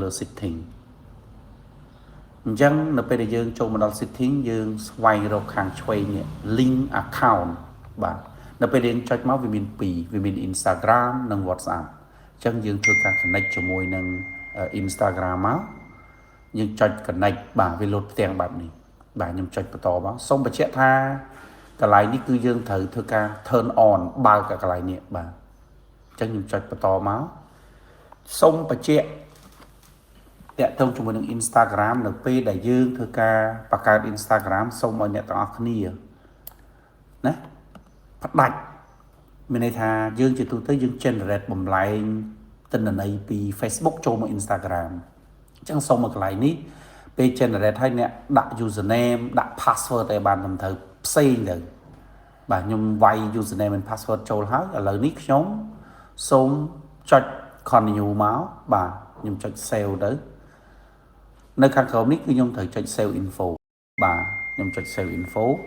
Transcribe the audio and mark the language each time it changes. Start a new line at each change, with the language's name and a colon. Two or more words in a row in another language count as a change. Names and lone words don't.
Khmer: setting អញ្ចឹងនៅពេលដែលយើងចូលមកដល់ setting យើងស្វែងរកខាងឆ្វេងនេះ
English: link account
Khmer: បាទនៅពេលដែលយើងចុចមកវាមាន2វាមាន Instagram និង WhatsApp អញ្ចឹងយើងធ្វើការ connect ជាមួយនឹង Instagram មកយើងចុច connect បាទវាលោតផ្ទាំងបែបនេះបាទខ្ញុំចុចបន្តមកសូមបញ្ជាក់ថាកន្លែងនេះគឺយើងត្រូវធ្វើការ
English: turn on
Khmer: បើកកន្លែងនេះបាទអញ្ចឹងខ្ញុំចុច បន្តមកសូមបញ្ជាក់តាក់ទងជាមួយនឹង Instagram នៅពេលដែលយើងធ្វើការបង្កើត Instagram សូមឲ្យអ្នកទាំងអស់គ្នាណា ផ្ដាច់មានន័យថាយើងជាទូទៅយើង generate បំលែងទិន្នន័យពី Facebook ចូលមក Instagram អញ្ចឹងសូមមកកន្លែងនេះពេល generate ឲ្យអ្នកដាក់ username ដាក់ password ឲ្យបានត្រឹមត្រូវផ្សេងទៅបាទខ្ញុំវាយ
English: username and password
Khmer: ចូលហើយឥឡូវនេះខ្ញុំសូមចុច continue មកបាទខ្ញុំចុច save ទៅនៅខាងក្រោមនេះគឺខ្ញុំត្រូវចុច
English: save info
Khmer: បាទខ្ញុំចុច
English: save info